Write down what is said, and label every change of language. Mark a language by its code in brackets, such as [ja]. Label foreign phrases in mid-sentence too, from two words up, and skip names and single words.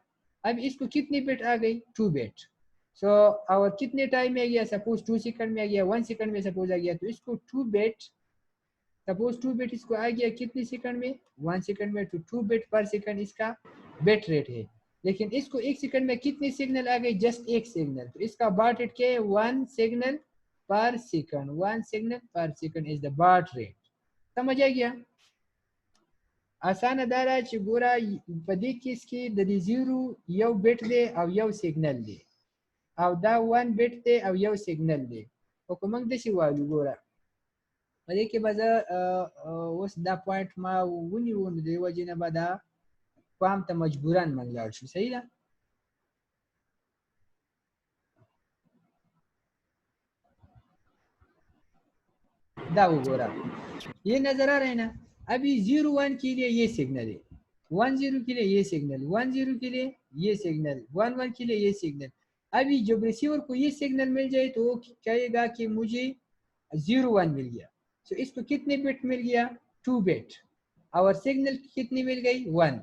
[ur] اب اس کو کتنی بٹ آ گئی، 2 بٹ۔ سو اور کتنے ٹائم میں آ گیا، سپوز 2 سیکنڈ میں آ گیا، 1 سیکنڈ میں سپوز آ گیا، تو اس کو 2 بٹ، سپوز 2 بٹ اس کو آ گیا کتنے سیکنڈ میں، 1 سیکنڈ میں، تو [en] 2 bit per second [ur] اس کا [en] bit rate [ur] ہے. لیکن اس کو 1 سیکنڈ میں کتنے سگنل آ گئے, [en] just 1 signal, [ur] تو اس کا [en] baud rate [ur] کیا ہے, [en] 1 signal per second, 1 signal per second is the baud rate. [ur] سمجھ آ گیا, [ps] आसान दारा چې ګوره په دې کیس کې د دې 0 یو بیٹ دی او یو سیګنل دی، او دا 1 بیٹ دی او یو سیګنل دی، او کوم د شي وایو ګوره په دې کې به زه اوس دا پوینټ ما ونیو، نو د وجې نه به دا پام ته مجبورن من لاړ شو، صحیح ده؟ دا وګوره [ur] یہ نظر آ رہا ہے نا، ابھی 0 1 کے لیے یہ سگنل ہے، 1 0 کے لیے یہ سگنل، 1 0 کے لیے یہ سگنل، 1 1 کے لیے یہ سگنل. ابھی جب ریسیور کو یہ سگنل مل جائے تو وہ کہے گا کہ مجھے 0 1 مل گیا، تو اس کو کتنے بٹ مل گیا، 2 بٹ، اور سگنل کتنی مل گئی، 1.